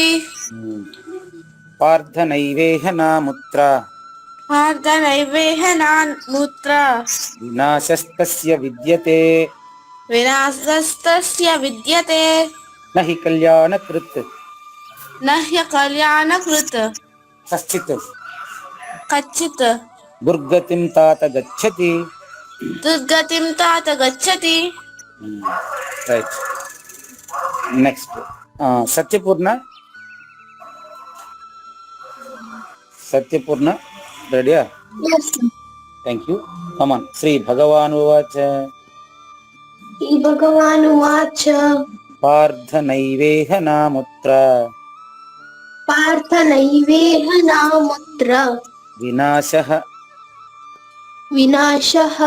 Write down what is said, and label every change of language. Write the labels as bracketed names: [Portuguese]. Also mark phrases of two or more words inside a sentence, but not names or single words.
[Sanskrit] పార్థ నైవేహ నాముత్ర వినాశస్తస్య విద్యతే నహి కళ్యాణకృత్ కశ్చిత్ దుర్గతిం తాత గచ్చతి. [English] Right. Next Satyapurna. [Telugu] సత్యపూర్ణ రెడీయా? [English] Yes. Thank you. Come on. [Sanskrit] శ్రీ భగవానువాచ He Bhagavanu Vacha పార్థ నైవేహ నాముత్ర Partha Naiveha Namutra వినాశః Vinashaha